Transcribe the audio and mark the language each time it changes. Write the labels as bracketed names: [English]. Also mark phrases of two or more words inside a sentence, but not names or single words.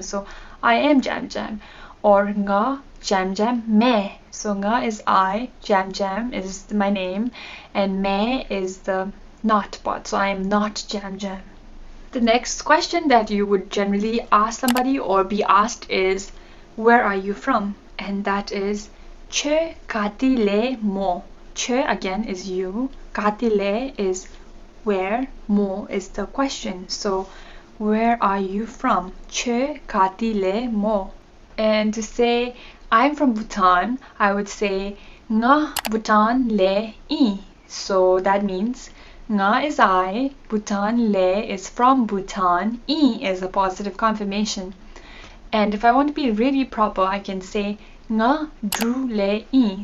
[English] So I am Jam Jam. Or [Dzongkha] nga Jam Jam me. [English] So nga is I, Jam Jam is my name, and me is the not part. So I am not Jam Jam. The next question that you would generally ask somebody or be asked is, where are you from? And that is [Dzongkha] Choe kati le mo. [English] Choe again is you, [Dzongkha] kati le [English] is where, mo is the question. So where are you from? [Dzongkha] Choe kati le mo. [English] And to say I'm from Bhutan, I would say [Dzongkha] nga Bhutan le I. [English] So that means nga is I, Bhutan le is from Bhutan, I is a positive confirmation. And if I want to be really proper, I can say [Dzongkha] nga dru le I.